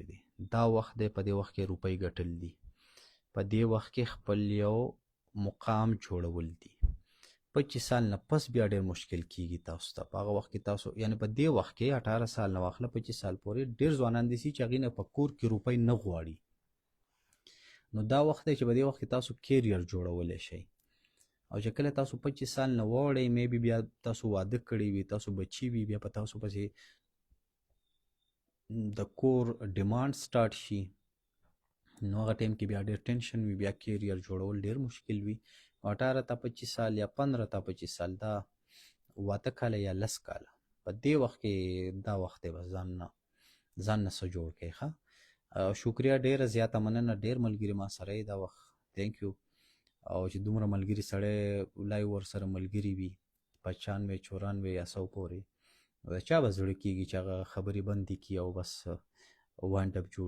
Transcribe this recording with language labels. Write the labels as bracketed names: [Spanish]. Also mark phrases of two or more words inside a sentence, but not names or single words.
[Pashto] دی دا وخت دی په دې وخت کې روپۍ ګټل دي په دې وخت کې خپل یو مقام جوړول دي 25 سال نه پس بیا ډېر مشکل کیږي تاسو ته په هغه وخت کې تاسو یعنی په دې وخت کې 18 سال نه واخله 25 سال پورې ډېر ځوانان دي چې هغې نه په کور کې روپۍ نه غواړي نو دا وخت دی چې په دې وخت کې تاسو کیریر جوړولی شئ او چې کله تاسو 25 سال نه واوړئ میبي بیا تاسو واده کړی وي تاسو بچي وي بیا په تاسو پسې د کور ډیمانډ سټارټ شي نو هغه ټایم کې بیا ډېر ټینشن وي بیا کیریر جوړول ډېر مشکل وي 18 تا 25 سال یا 15 تا 25 سال دا واته کاله یا 10 کاله په دې وخت کې دا وخت دی بس ځان نه څه جوړ کړئ ښه شکریا ډېره زیاته مننه ډېر ملګري ما سره یې دا وخت [English] thank you [Pashto] او چې دومره ملګري سړی لایو ورسره ملګري وي 95 94 یا 100 پورې نو د چا به زړه کېږي چې هغه خبرې بندې کړي او بس [English] wind up [Pashto] جوړ